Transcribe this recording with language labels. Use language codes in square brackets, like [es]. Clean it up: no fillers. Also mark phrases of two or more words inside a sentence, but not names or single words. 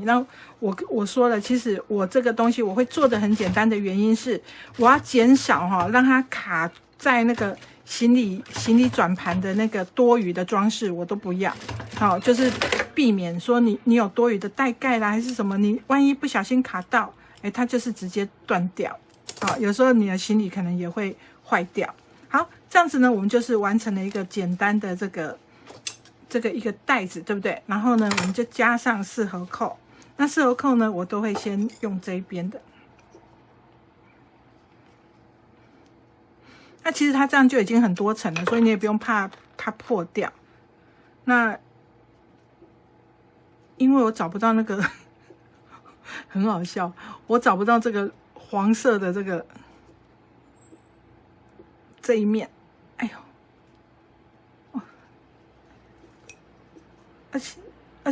[zh] 那我說了，其實我這個東西我會做的很簡單的原因是，我要減少讓它卡在那個行李轉盤的那個多餘的裝飾，我都不要。好，就是避免說你有多余的帶蓋啦，還是什麼，你萬一不小心卡到，它就是直接斷掉。好，有時候你的行李可能也會壞掉。好，這樣子呢，我們就是完成了一個簡單的這個一個袋子，對不對？然後呢，我們就加上4合扣， 那事後扣呢，我都會先用這一邊的。那其實它這樣就已經很多層了，所以你也不用怕它破掉。那因為我找不到那個，很好笑，我找不到這個黃色的這一面，哎呦，而